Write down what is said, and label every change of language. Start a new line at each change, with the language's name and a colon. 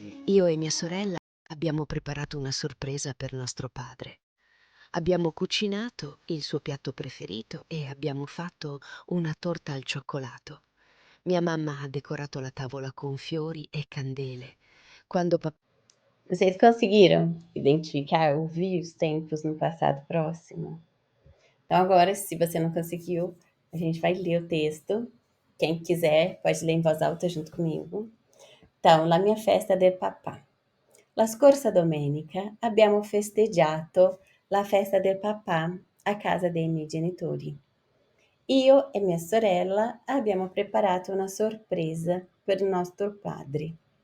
Italian: Io e mia sorella abbiamo preparato una sorpresa per nostro padre. Abbiamo cucinato il suo piatto preferito e abbiamo fatto una torta al cioccolato. Mia mamma ha decorato la tavola con fiori e candele. Quando papà...
Portuguese: Vocês conseguiram identificar, ouvir os tempos no passado próximo? Então, agora, se você não conseguiu, a gente vai ler o texto. Quem quiser, pode ler em voz alta junto comigo.
Italian: Então, la mia festa del papà. La scorsa domenica abbiamo festeggiato la festa del papà a casa dei miei genitori. Io e mia sorella abbiamo preparato una sorpresa per nostro padre.